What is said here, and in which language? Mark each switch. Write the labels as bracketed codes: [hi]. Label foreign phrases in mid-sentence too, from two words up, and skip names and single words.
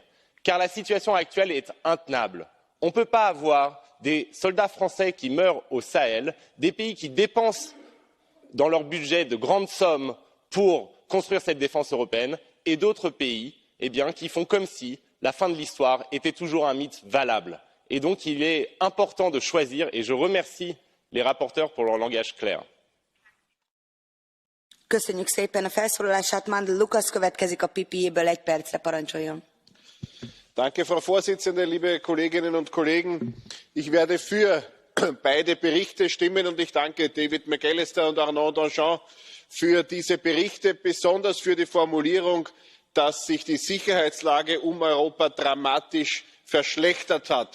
[fr] Car la situation actuelle est intenable. On ne peut pas avoir des soldats français qui meurent au Sahel, des pays qui dépensent dans leur budget de grandes sommes pour construire cette défense européenne, et d'autres pays qui font comme si la fin de l'histoire était toujours un mythe valable. Et donc il est important de choisir, et je remercie les rapporteurs pour leur langage clair. [hu] Köszönjük szépen a felszólalását. Mandl Lukas következik a PPE-ből 1 percre, parancsoljon. [de] Danke, Frau Vorsitzende, liebe Kolleginnen und Kollegen. Ich werde für beide Berichte stimmen und ich danke David McAllister und Arnaud Danjean für diese Berichte, besonders für die Formulierung, dass sich die Sicherheitslage um Europa dramatisch verschlechtert hat.